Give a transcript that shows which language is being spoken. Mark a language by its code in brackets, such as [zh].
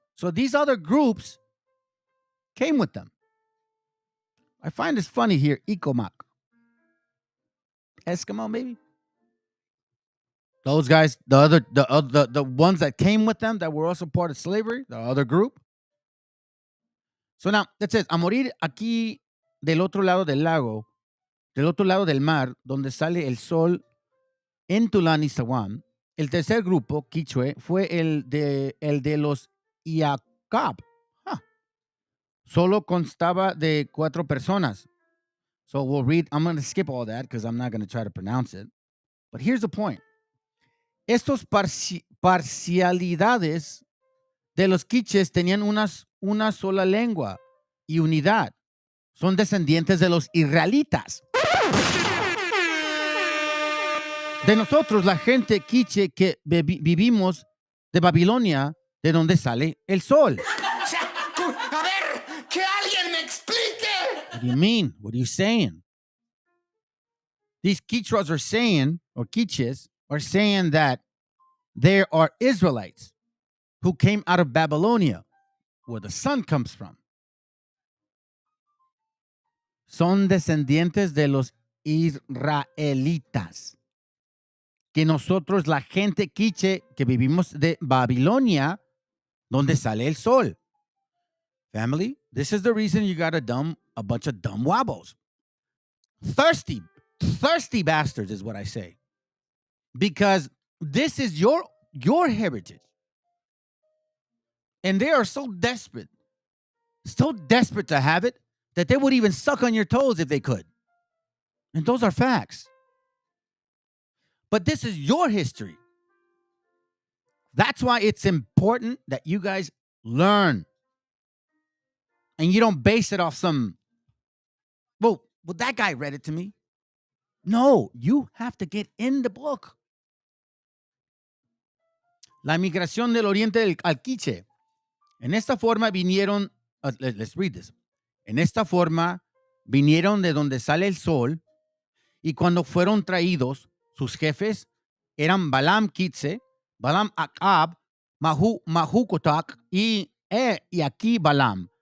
[en] So these other groups came with them. I find this funny here, Ecomac. Eskimo, maybe? Those guys, the ones that came with them that were also part of slavery, the other group. So now, that says, [es] a morir aquí del otro lado del lago, del otro lado del mar, donde sale el sol en Tulán y Sawam. El tercer grupo, quichue, fue el de los Iacab. Solo constaba de 4 personas. [en] So we'll read, I'm going to skip all that because I'm not going to try to pronounce it. But here's the point. [es] Estos parcialidades de los quiches tenían una sola lengua y unidad. Son descendientes de los israelitas. De nosotros, la gente quiche que vivimos de Babilonia, de donde sale el sol. O sea, a ver, que alguien me explique. [en] What do you mean? What are you saying? These Quichuas are saying, or Quiches, are saying that there are Israelites who came out of Babylonia. where the sun comes from. [es] Son descendientes de los israelitas. Que nosotros, la gente quiche, que vivimos de Babilonia, donde sale el sol. [en] Family, this is the reason you got a bunch of dumb wabbles. Thirsty bastards is what I say. Because this is your heritage. And they are so desperate to have it, that they would even suck on your toes if they could. And those are facts. But this is your history. That's why it's important that you guys learn. And you don't base it off some, well, that guy read it to me. No, you have to get in the book. [es] La migración del oriente al quiche. En esta forma vinieron, [en] let's read this. [es] En esta forma vinieron de donde sale el sol, y cuando fueron traídos, sus jefes eran Balaam Kitse, Balaam Acab, Mahukotak y aquí Balaam.